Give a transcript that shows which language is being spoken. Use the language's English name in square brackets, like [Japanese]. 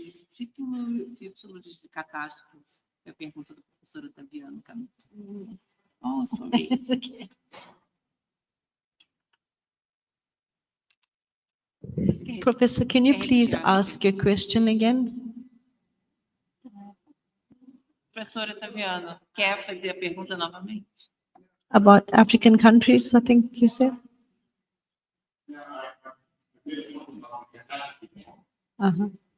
[Portuguese] Título de catástrofes, a pergunta do professor Otaviano. [English] Oh, sorry. It's okay. Professor, can you please ask your question again? [Portuguese] Professor Otaviano, quer fazer a pergunta novamente? [English] About African countries, I think you said? Uh-huh.